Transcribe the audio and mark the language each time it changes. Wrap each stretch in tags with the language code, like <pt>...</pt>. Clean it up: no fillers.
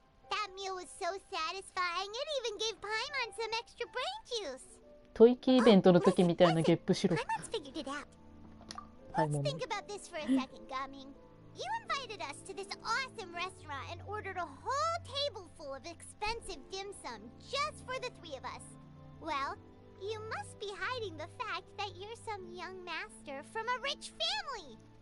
<en>That meal was so satisfying. It even gave Paimon some extra brain juice.</en> <ja>吐息イベントの時みたいなゲップしろ。</ja> <en>Paimon's figured it out.</en> <ja>はい、</ja> <en>Let's</en> <ja>もう。</ja> <en>think about this for a second, Gaming. You invited us to this awesome restaurant and ordered a whole table full of expensive dim sum just for the three of us. Well, you must be hiding the fact that you're some young master from a rich family.</en>